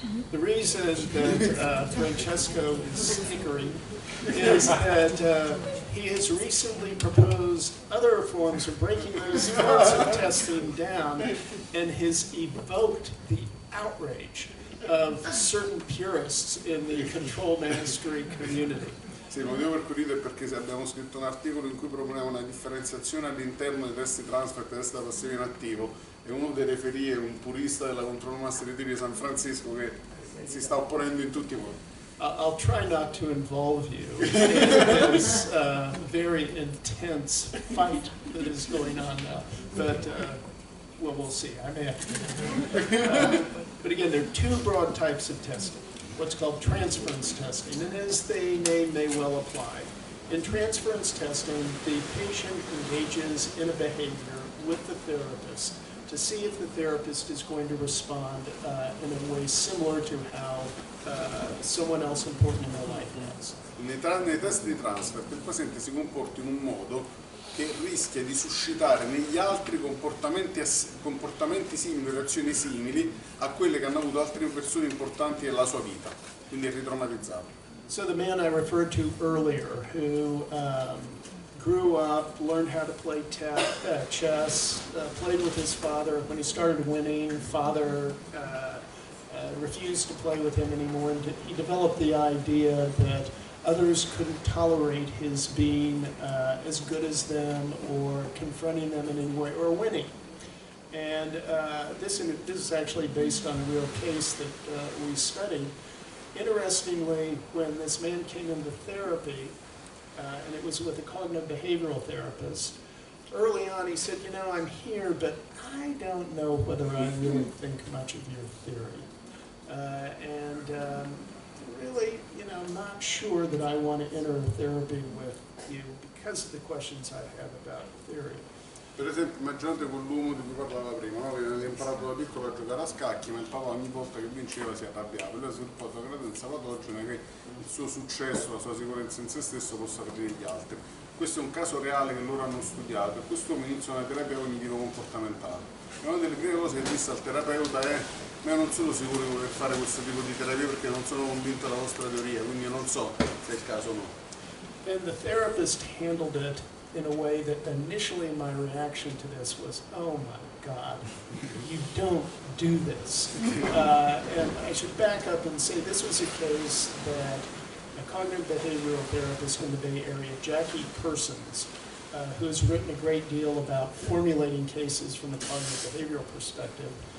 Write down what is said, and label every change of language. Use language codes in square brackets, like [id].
[en] The reason that Francesco is snickering is that he has recently proposed other forms of breaking those forms of testing down and has evoked the outrage of certain purists in the control mastery community. [it] Sì, il motivo per cui rido è perché abbiamo scritto un articolo in cui proponiamo una differenziazione all'interno dei test di transfer e test da passivo in attivo e uno dei referì è un purista della control mastery di San Francisco che si sta opponendo in tutti i modi. [en] I'll try not to involve you in this very intense fight that is going on now, but well, we'll see. I may have to. But again, there are two broad types of testing. What's called transference testing, and as the name may well apply. In transference testing, the patient engages in a behavior with the therapist to see if the therapist is going to respond in a way similar to how someone else important in their life has. [it] Nei test di transfert il paziente si comporta in un modo che rischia di suscitare negli altri comportamenti simili, reazioni simili a quelle che hanno avuto altre persone importanti nella sua vita, quindi è ritraumatizzato. [en] So the man I referred to earlier, who grew up, learned how to play chess, played with his father. When he started winning, father refused to play with him anymore, and he developed the idea that others couldn't tolerate his being as good as them or confronting them in any way or winning. And this is actually based on a real case that we studied. Interestingly, when this man came into therapy, and it was with a cognitive behavioral therapist, early on he said, you know, I'm here, but I don't know whether I really think much of your theory. Really, you know, not sure that I want to enter therapy with you because of the questions I have about theory. [it] Per esempio, immaginate quell'uomo di cui parlava prima, no? Che aveva imparato da piccolo a giocare a scacchi, ma il papà ogni volta che vinceva si arrabbiava. Lui ha sviluppato la credenza patogene che il suo successo, la sua sicurezza in se stesso possa avere gli altri. Questo è un caso reale che loro hanno studiato e quest'uomo iniziò una terapia cognitivo-comportamentale. E una delle prime cose che disse al terapeuta è: ma io non sono sicuro di voler fare questo tipo di terapia perché non sono convinto della vostra teoria, quindi non so se è il caso o no. [en] And the therapist handled it in a way that initially my reaction to this was, oh my God, you don't do this. And I should back up and say this was a case that a cognitive behavioral therapist in the Bay Area, Jackie Persons, who has written a great deal about formulating cases from a cognitive behavioral perspective.